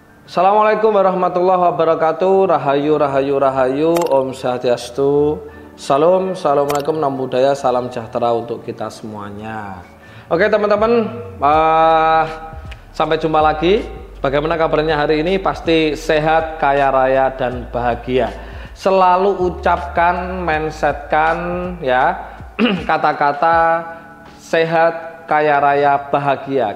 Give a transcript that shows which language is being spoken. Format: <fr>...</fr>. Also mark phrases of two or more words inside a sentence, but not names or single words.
<ar>السلام عليكم ورحمة الله وبركاته.</ar> <ban>Rahayu, rahayu, rahayu. Om Swastiastu.</ban> <id>Salam, assalamualaikum, nam budaya, salam sejahtera untuk kita semuanya. Oke teman-teman, sampai jumpa lagi. Bagaimana kabarnya hari ini? Pasti sehat, kaya raya, dan bahagia. Selalu ucapkan, mindsetkan ya kata-kata sehat, kaya raya, bahagia.</id>